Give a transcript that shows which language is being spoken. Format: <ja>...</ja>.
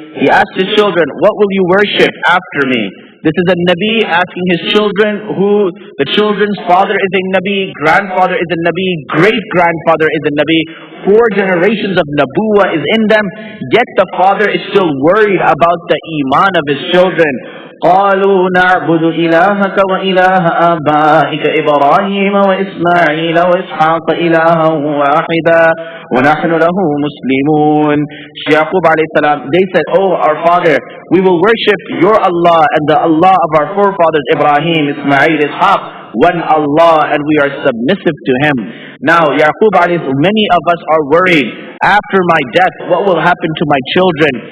<en>He asked his children, what will you worship after me? This is a Nabi asking his children, who the children's father is a Nabi, grandfather is a Nabi, great-grandfather is a Nabi, 4 generations of Nabuwa is in them, yet the father is still worried about the iman of his children.</en> <ar>قالوا نعبد إلهك وإله آبائك إبراهيم وإسماعيل وإسحاق إلها واحدا ونحن له مسلمون.</ar> <en>Yaqub alayhi salam, they said, oh our father, we will worship your Allah and the Allah of our forefathers Ibrahim, Ismail, Ishaq, one Allah, and we are submissive to him. Now Yaqub alayhi salam, many of us are worried, after my death, what will happen to my children?</en>